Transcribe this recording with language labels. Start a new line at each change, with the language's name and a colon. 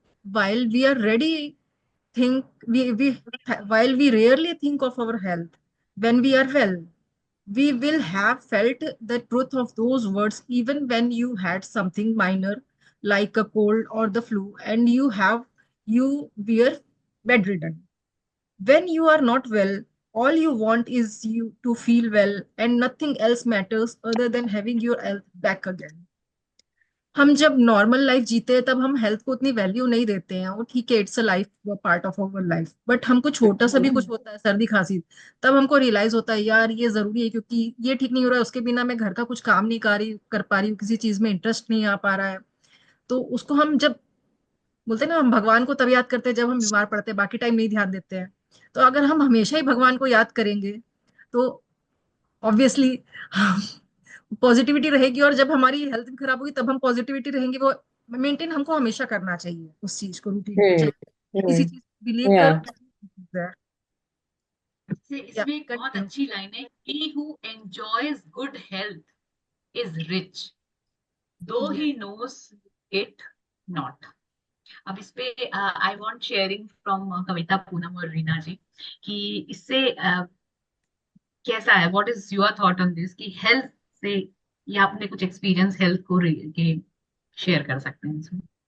English: While we are ready, think we while we rarely think of our health when we are well, we will have felt the truth of those words even when you had something minor like a cold or the flu and you were bedridden. When you are not well, all you want is you to feel well and nothing else matters other than having your health back again.
Hindi: हम जब normal life जीते हैं तब हम health को उतनी value नहीं देते हैं। वो ठीक है,
English: it's a life, part of our life,
Hindi: but हमको छोटा सा भी कुछ होता है, सर्दी खांसी, तब हमको रियलाइज होता है यार ये जरूरी है, क्योंकि ये ठीक नहीं हो रहा है, उसके बिना मैं घर का कुछ काम नहीं कर पा रही हूँ, किसी चीज में इंटरेस्ट नहीं आ पा रहा है। तो उसको हम जब बोलते हैं ना, हम भगवान को तब याद करते हैं जब हम बीमार पड़ते हैं, बाकी टाइम नहीं ध्यान देते हैं। तो अगर हम हमेशा ही भगवान को याद करेंगे तो ऑब्वियसली पॉजिटिविटी रहेगी, और जब हमारी हेल्थ भी खराब होगी तब हम पॉजिटिविटी रहेंगे। वो मेंटेन हमको हमेशा करना चाहिए उस चीज को, रूटीन को, चाहे किसी चीज बिलीव या करो या इसमें एक बहुत कंटिन्यू। अच्छी लाइन है,
English: he who enjoys good health is rich, though he knows it not।
Hindi: अब इस पे
English: I want sharing from
Hindi: कविता, पूनम और रीना जी, कि इससे कैसा है,
English: what is your thought on this,
Hindi: कि हेल्थ से, या आपने कुछ एक्सपीरियंस हेल्थ को के शेयर कर सकते हैं इसमें?